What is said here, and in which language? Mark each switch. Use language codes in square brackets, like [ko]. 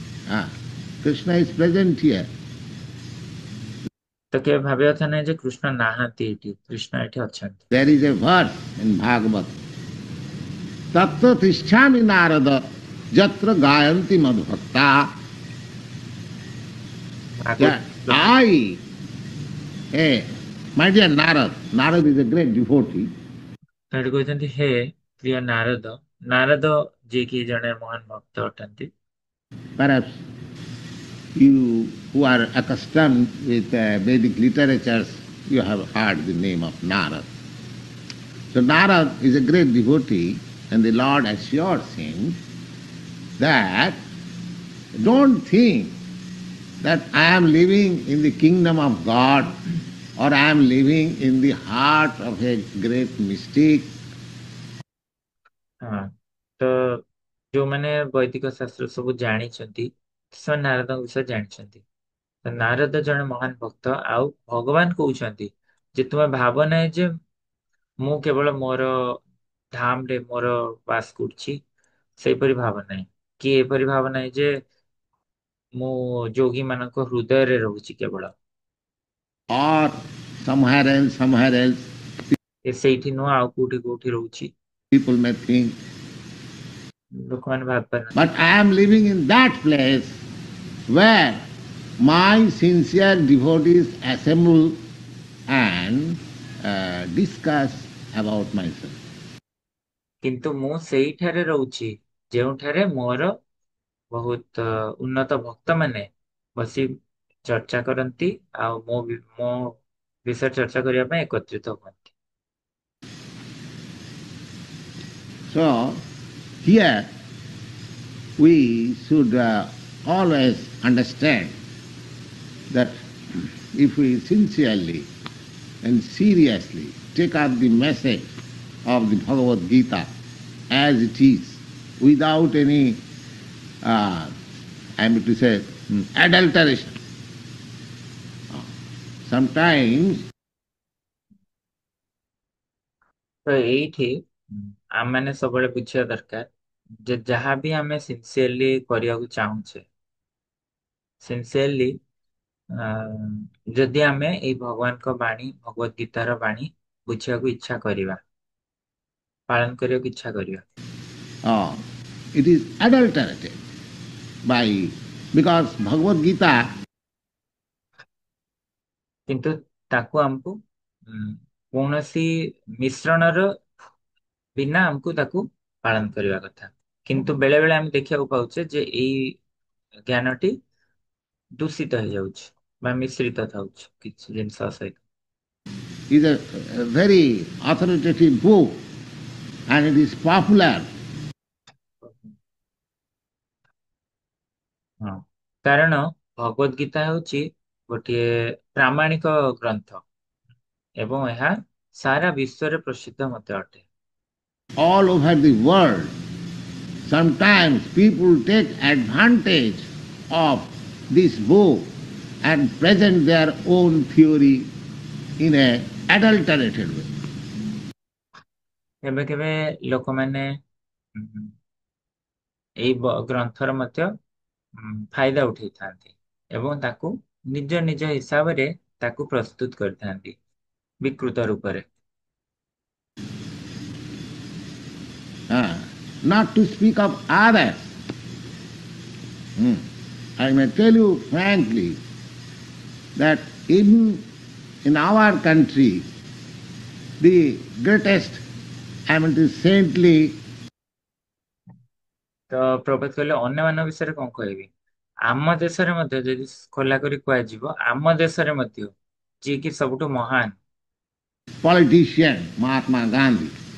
[en] Ah, Krishna is present here. [or] ତ କେବେ ଭାବିବା କଥା ନାହିଁ ଯେ କୃଷ୍ଣ ନାହାନ୍ତି ଏଠି, କୃଷ୍ଣ ଏଠି ଅଛନ୍ତି। [en] There is a verse in Bhagavad. [sa] Tattva tishthyami narada jatra gayanti madhvakta. [or] Bhagavata [en] That I, hey, my dear Narad, Narad is a great devotee. [or] ସେଠି କହିଛନ୍ତି ହେ ପ୍ରିୟ ନାରଦ, ନାରଦ ଯିଏକି ଜଣେ ମହାନ ଭକ୍ତ ଅଟନ୍ତି। [en] Perhaps you who are accustomed with Vedic literatures, you have heard the name of Narad. So Narad is a great devotee, and the Lord assures him that don't think that I am living in the kingdom of God or I am living in the heart of a great mystic. [or] ହଁ, ତ ଯୋଉମାନେ ବୈଦିକ ଶାସ୍ତ୍ର ସବୁ ଜାଣିଛନ୍ତି ସେମାନେ ନାରଦଙ୍କ ବିଷୟରେ ଜାଣିଛନ୍ତି। ତ ନାରଦ ଜଣେ ମହାନ ଭକ୍ତ, ଆଉ ଭଗବାନ କହୁଛନ୍ତି ଯେ ତୁମେ ଭାବ ନାହିଁ ଯେ ମୁଁ କେବଳ ମୋର ଧାମରେ ମୋର ବାସ କରୁଛି, ସେଇପରି ଭାବ ନାହିଁ। କି ଏପରି ଭାବ ନାହିଁ ଯେ ମୁଁ ଯୋଗୀ ମାନଙ୍କ ହୃଦୟରେ ରହୁଛି କେବଳ। [en] Or somewhere else, [or] ଏ ସେଇଠି ନୁହଁ ଆଉ କୋଉଠି କୋଉଠି ରହୁଛି। [en] people may think. [or] ଲୋକମାନେ ଭାବି [en] But [or] ପାରନ୍ତି। [en] I am living in that place where my sincere devotees assemble and discuss about myself. [or] କିନ୍ତୁ ମୁଁ ସେଇଠାରେ ରହୁଛି ଯେଉଁଠାରେ ମୋର ବହୁତ ଉନ୍ନତ ଭକ୍ତ ମାନେ ବସି ଚର୍ଚ୍ଚା କରନ୍ତି, ଆଉ ମୋ ବିଷୟରେ ଚର୍ଚ୍ଚା କରିବା ପାଇଁ ଏକତ୍ରିତ ହୁଅନ୍ତି। [en] So, here we should always understand that if we sincerely and seriously take up the message of the Bhagavad Gita as it is, without any, I mean to say, adulteration. Sometimes [or] ତ ଏଇଠି ଆମମାନେ ସବୁବେଳେ ବୁଝିବା ଦରକାର ଯେ ଯାହା ବି ଆମେ sincerely କରିବାକୁ ଚାହୁଁଛେ, ସିନସିୟରଲି ଯଦି ଆମେ ଏଇ ଭଗବାନଙ୍କ ବାଣୀ, ଭଗବତ ଗୀତାର ବାଣୀ ବୁଝିବାକୁ ଇଚ୍ଛା କରିବା, ପାଳନ କରିବାକୁ ଇଚ୍ଛା କରିବା, [en] uh, it is adulterated by, because Bhagavad Gita [or] କିନ୍ତୁ ତାକୁ ଆମକୁ କୌଣସି ମିଶ୍ರಣର ବିନା ଆମକୁ ତାକୁ ପାଳନ କରିବା କଥା। କିନ୍ତୁ ବେଳେ ବେଳେ ଆମେ ଦେଖିବାକୁ ପାଉଛେ ଯେ ଏଇ ଜ୍ଞାନଟି ଦୂଷିତ ହେଇଯାଉଛି ବା ମିଶ୍ରିତ ଥାଉଛି କିଛି ଜିନିଷ ସହିତ। [en] is a very authoritative book and it is popular. [or] ହଁ, କାରଣ ଭଗବତ ଗୀତା ହେଉଛି ଗୋଟିଏ ପ୍ରାମାଣିକ ଗ୍ରନ୍ଥ ଏବଂ ଏହା ସାରା ବିଶ୍ୱରେ ପ୍ରସିଦ୍ଧ ମଧ୍ୟ ଅଟେ। [en] All over the world, sometimes people take advantage of this book and present their own theory in a adulterated way. [or] କେବେ କେବେ ଲୋକମାନେ ଉଁ, ଏଇ ଗ୍ରନ୍ଥର ମଧ୍ୟ ଫାଇଦା ଉଠେଇଥାନ୍ତି ଏବଂ ତାକୁ ନିଜ ନିଜ ହିସାବରେ ତାକୁ ପ୍ରସ୍ତୁତ କରିଥାନ୍ତି ବିକୃତ ରୂପରେ। [en] Ah, not to speak of others. Hmm. I may tell you frankly that even in our country, the greatest, I mean, the saintly, [or] ତ ପ୍ରଭେଦ କହିଲେ ଅନ୍ୟମାନଙ୍କ ବିଷୟରେ କଣ କହିବି, ଆମ ଦେଶରେ ମଧ୍ୟ ଯଦି ଖୋଲା କରି କୁହାଯିବ, ଆମ ଦେଶରେ ମଧ୍ୟ ଯିଏକି ସବୁଠୁ ମହାନ, [en] politician Mahatma Gandhi,